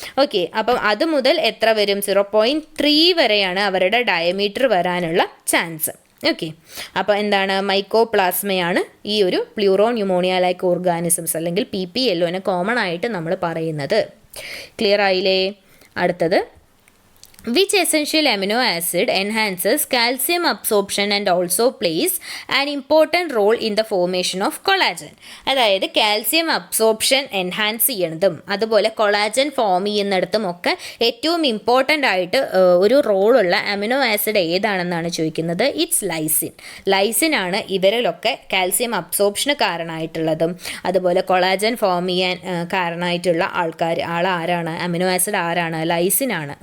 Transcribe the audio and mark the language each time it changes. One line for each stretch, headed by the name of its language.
Malayalam: Okay, അപ്പം അത് മുതൽ എത്ര വരും, 0.3 വരെയാണ് അവരുടെ ഡയമീറ്റർ വരാനുള്ള ചാൻസ്. ഓക്കെ, അപ്പോൾ എന്താണ്, മൈക്കോപ്ലാസ്മയാണ് ഈ ഒരു പ്ലൂറോ ന്യൂമോണിയ ലൈക്ക് ഓർഗാനിസംസ് അല്ലെങ്കിൽ PPLOനെ കോമൺ ആയിട്ട് നമ്മൾ പറയുന്നത്. ക്ലിയർ ആയില്ലേ? അടുത്തത്
English: Which essential amino acid enhances calcium absorption and also plays an important role in the formation of collagen?
Malayalam: അതായത് കാൽസ്യം അബ്സോർപ്ഷൻ എൻഹാൻസ് ചെയ്യണതും അതുപോലെ കൊളാജൻ ഫോം ചെയ്യുന്നിടത്തും ഒക്കെ ഏറ്റവും ഇമ്പോർട്ടൻ്റ് ആയിട്ട് ഒരു റോളുള്ള അമിനോ ആസിഡ് ഏതാണെന്നാണ് ചോദിക്കുന്നത്.
English: It's lysine.
Malayalam: ലൈസിൻ ആണ് ഇവരിലൊക്കെ കാൽസ്യം അബ്സോർപ്ഷന് കാരണമായിട്ടുള്ളതും അതുപോലെ കൊളാജൻ ഫോം ചെയ്യാൻ കാരണമായിട്ടുള്ള ആളാരാണ്, അമിനോ ആസിഡ് ആരാണ്? ലൈസിൻ ആണ്.